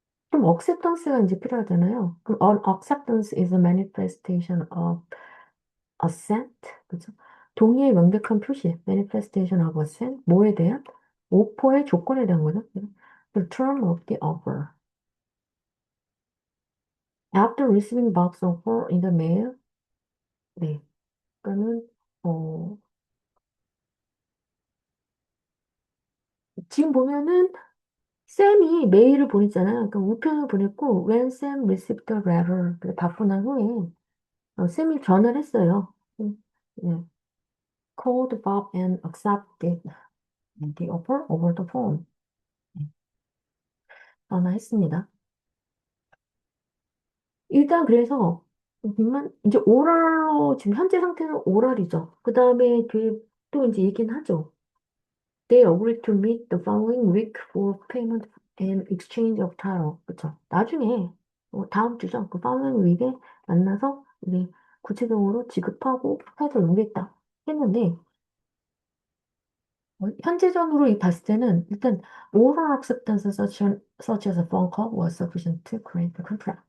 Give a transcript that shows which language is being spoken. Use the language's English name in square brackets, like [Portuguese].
[Korean] 그럼 acceptance가 이제 필요하잖아요. [English] 그럼 acceptance is a manifestation of assent, 그죠? [Korean] 동의의 명백한 표시, manifestation of assent, 뭐에 대한? 오퍼의 조건에 대한 거죠. [English] The term of the offer. After receiving Bob's offer in the mail, [Korean] 네, 그러니까는 어, 지금 보면은 쌤이 메일을 보냈잖아요. 그러니까 우편을 보냈고 [English] when Sam received the letter [Korean] 그래 받고 난 후에 쌤이 전화를 했어요. 네. [English] Called Bob and accepted the offer over the phone. [Korean] 네, 전화했습니다. 일단 그래서 이제 오랄로 지금 현재 상태는 오랄이죠. 그 다음에 또 이제 얘기는 하죠. [English] They agreed to meet the following week for payment and exchange of title. [Korean] 그쵸? 나중에 다음 주죠. 그 following week에 만나서 이제 구체적으로 지급하고 해서 오겠다 했는데 현재적으로 이 봤을 때는 일단 [English] oral acceptance such as a phone call was sufficient to create the contract.